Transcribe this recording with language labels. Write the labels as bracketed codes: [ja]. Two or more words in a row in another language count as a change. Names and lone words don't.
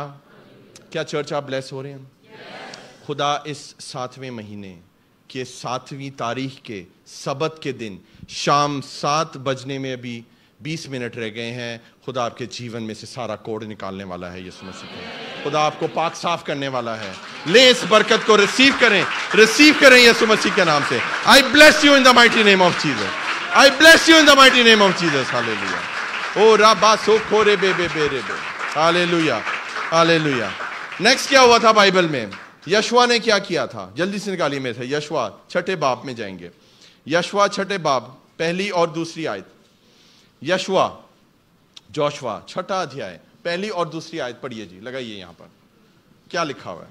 [hi] क्या चर्च आप ब्लेस हो रहे हैं? खुदा इस 7वें महीने के 7वीं तारीख के सबत के दिन शाम 7 बजने में अभी 20 मिनट रह गए हैं। खुदा आपके जीवन में से सारा कोड़ निकालने वाला है यीशु मसीह का। खुदा आपको पाक साफ करने वाला है। ले इस बरकत को रिसीव करें यीशु मसीह के नाम से। [en] I bless you in the mighty name of Jesus. I bless you in the mighty name of Jesus. [hi] हालेलुया। ओ राबा सो खोरे बे बे बे रे बे। हालेलुया, हालेलुया। नेक्स्ट क्या हुआ था बाइबल में? यशवा ने क्या किया था? जल्दी से निकालिए में से। यशवा 6ठे बाब में जाएंगे। यशवा 6ठे बाब 1 और 2 आयत। यशवा जोशवा 6ठा अध्याय 1 और 2 आयत पढ़िए जी, लगाइए यहां पर क्या लिखा हुआ है।